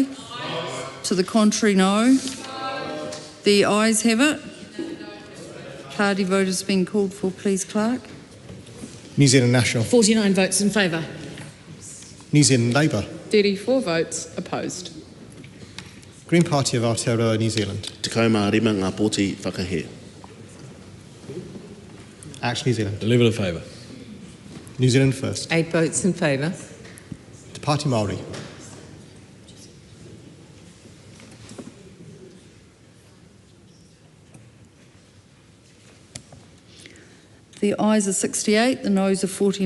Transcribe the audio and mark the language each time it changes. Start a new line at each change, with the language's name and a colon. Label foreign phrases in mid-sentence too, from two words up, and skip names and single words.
English: Aye. To the contrary, no. No. The ayes have it. Party vote has been called for, please, Clerk. New Zealand National. 49 votes in favour. New Zealand Labour. 34 votes opposed. Green Party of Aotearoa, New Zealand.
Māori: Te kaumā rima ngā pōti whakahē.
English: Action New Zealand. 11 in favour. New Zealand First. 8 votes in favour. Te Pāti Māori. The ayes are 68, the noes are 49.